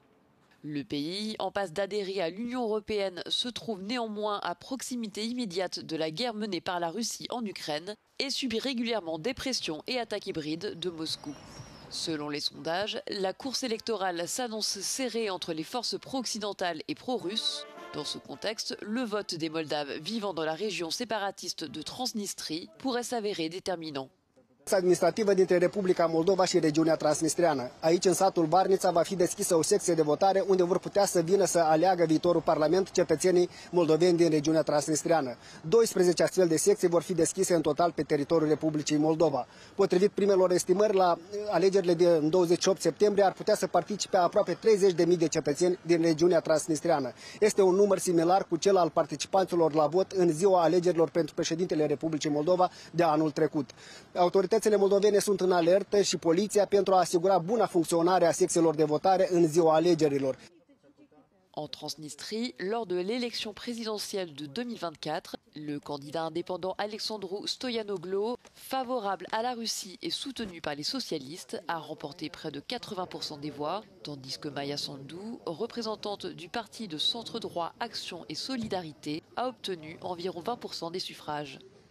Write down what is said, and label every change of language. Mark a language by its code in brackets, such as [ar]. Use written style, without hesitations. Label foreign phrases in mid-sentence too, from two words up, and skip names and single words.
[fr] Le pays, en passe d'adhérer à l'Union européenne, se trouve néanmoins à proximité immédiate de la guerre menée par la Russie en Ukraine et subit régulièrement des pressions et attaques hybrides de Moscou. Selon les sondages, la course électorale s'annonce serrée entre les forces pro-occidentales et pro-russes. Dans ce contexte, le vote des Moldaves vivant dans la région séparatiste de Transnistrie pourrait s'avérer déterminant. [ro] Administrativă dintre Republica Moldova și regiunea Transnistreană. Aici, în satul Barnița, va fi deschisă o secție de votare unde vor putea să vină să aleagă viitorul Parlament cetățenii moldoveni din regiunea Transnistreană. 12 astfel de secții vor fi deschise în total pe teritoriul Republicii Moldova. Potrivit primelor estimări, la alegerile din 28 septembrie ar putea să participe aproape 30.000 de cetățeni din regiunea Transnistreană. Este un număr similar cu cel al participanților la vot în ziua alegerilor pentru președintele Republicii Moldova de anul trecut. Autoritățile moldovene sunt în alertă și poliția pentru a asigura buna funcționare a secțiilor de votare în ziua alegerilor. [fr] En Transnistrie, lors de l'élection présidentielle de 2024, le candidat indépendant Alexandru Stoyanoglu, favorable à la Russie et soutenu par les socialistes, a remporté près de 80% des voix, tandis que Maia Sandu, représentante du parti de centre-droit Action et Solidarité, a obtenu environ 20% des suffrages.